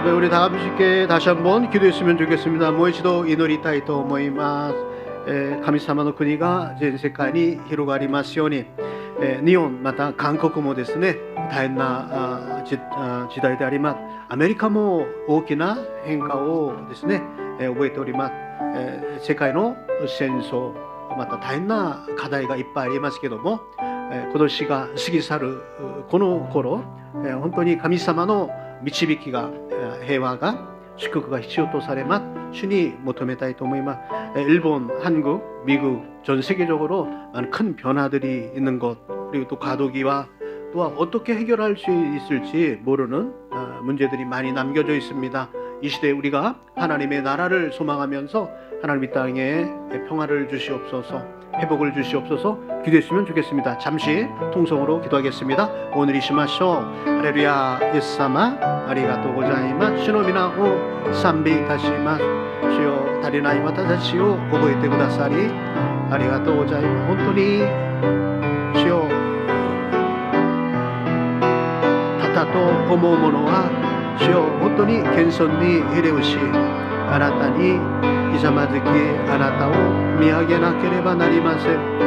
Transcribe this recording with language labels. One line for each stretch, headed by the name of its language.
Korean: 다 함께 다시 한번 기도했으면 좋겠습니다.
Japanese: もう一度祈りたいと思います。神様の国が全世界に広がりますように、日本また韓国もですね、大変な時代であります。アメリカも大きな変化をですね、覚えております。世界の戦争、また大変な課題がいっぱいありますけども、今年が過ぎ去るこの頃、本当に神様の導きが、平和が、祝福が必要とされます。主に求めたいと思います。
Korean: 일본, 한국, 미국 전 세계적으로 많은 큰 변화들이 있는 것, 그리고 또 과도기와 또한 어떻게 해결할 수 있을지 모르는 문제들이 많이 남겨져 있습니다. 이 시대에 우리가 하나님의 나라를 소망하면서 하나님 이 땅에 평화를 주시옵소서, 회복을 주시옵소서 기도했으면 좋겠습니다. 잠시 통성으로 기도하겠습니다.
Japanese: 오늘 이시마쇼 할렐루야 예수사마 아리가또 고자이마스 주의皆を賛美いたします。主よ、足りない私たちを覚えてくださりありがとうございます。本当に主よ、たと思うものは主よ、本当に謙遜にひれ伏し、あなたにひざまずき、あなたを見上げなければなりません。